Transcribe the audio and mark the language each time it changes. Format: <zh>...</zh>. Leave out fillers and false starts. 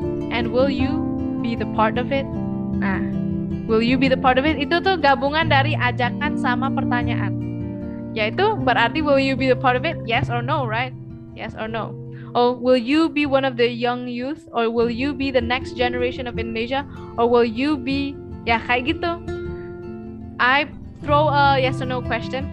<en>And will you be the part of it? Nah, will you be the part of it?</en> <id>Itu tuh gabungan dari ajakan sama pertanyaan. Yaitu berarti</id> <en>will you be the part of it? Yes or no, right? Yes or no. Or will you be one of the young youth? Or will you be the next generation of Indonesia? Or will you be,</en> <id>ya kayak gitu.</id> <en>I throw a yes or no question.</en>